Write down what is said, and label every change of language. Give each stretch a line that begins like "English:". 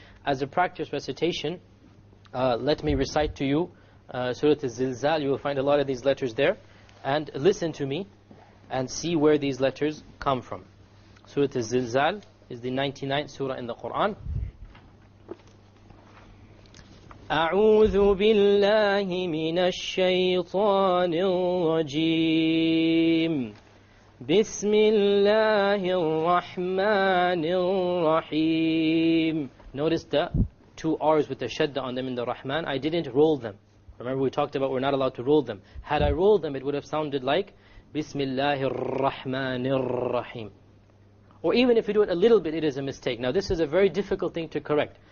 English: As a practice recitation, let me recite to you Surah Al-Zilzal. You will find a lot of these letters there. And listen to me and see where these letters come from. Surah Al-Zilzal is the 99th surah in the Quran.
Arabic: أعوذ بالله من الشيطان الرجيم بسم الله الرحمن الرحيم.
English: Notice the two R's with the shadda on them in the Rahman. I didn't roll them. Remember we talked about we're not allowed to roll them. Had I rolled them, it would have sounded like Bismillahir Rahmanir Rahim. Or even if you do it a little bit, it is a mistake. Now this is a very difficult thing to correct.